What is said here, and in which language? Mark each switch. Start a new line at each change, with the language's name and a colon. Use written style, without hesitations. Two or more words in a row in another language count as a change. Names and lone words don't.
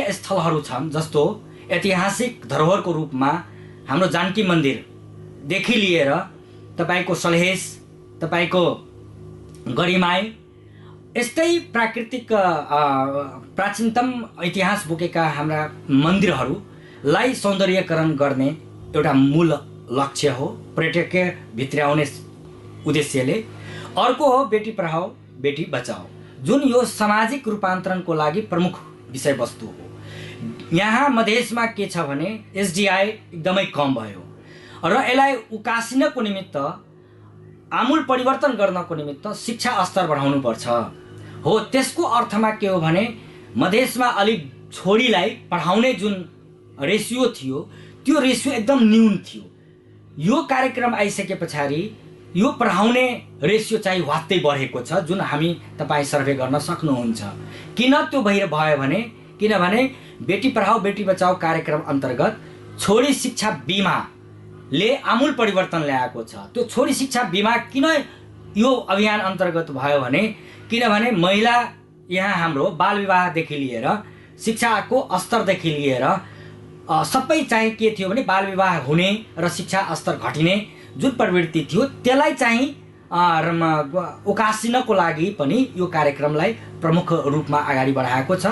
Nepali: स्थलहरू छन्, जस्तो ऐतिहासिक धरोहरको रूपमा हाम्रो जानकी मन्दिरदेखि लिएर तपाईको सलहेस, तपाईको गरिमाई, यस्तै प्राकृतिक प्राचीनतम इतिहास बोकेका हाम्रा मन्दिरहरूलाई सौन्दर्यकरण गर्ने एउटा मूल लक्ष्य हो पर्यटकीय भित्र्याउने उद्देश्यले। अर्को हो बेटी पढाओ बेटी बचाओ, जुन यो सामाजिक रूपान्तरणको लागि प्रमुख विषयवस्तु हो। यहाँ मधेसमा के छ भने एसडिआई एकदमै कम भयो र यसलाई उकासिनको निमित्त, आमूल परिवर्तन गर्नको निमित्त शिक्षा स्तर बढाउनु पर्छ हो। त्यसको अर्थमा के हो भने मधेसमा अलिक छोरीलाई पढाउने जुन रेसियो थियो, त्यो रेसियो एकदम न्यून थियो। यो कार्यक्रम आइसके पछाडि यो पढाउने रेसियो चाहिँ वात्तै बढेको छ, जुन हामी तपाईँ सर्वे गर्न सक्नुहुन्छ। किन त्यो भयो भने, किनभने बेटी पढाओ बेटी बचाओ कार्यक्रम अन्तर्गत छोरी शिक्षा बीमाले आमूल परिवर्तन ल्याएको छ। त्यो छोरी शिक्षा बीमा किन यो अभियान अन्तर्गत भयो भने, किनभने महिला यहाँ हाम्रो बाल विवाहदेखि लिएर शिक्षाको स्तरदेखि लिएर सबै चाहिँ के थियो भने बाल विवाह हुने र शिक्षा स्तर घटिने जुन प्रवृत्ति थियो, त्यसलाई चाहिँ उकासिनको लागि पनि यो कार्यक्रमलाई प्रमुख रूपमा अगाडि बढाएको छ।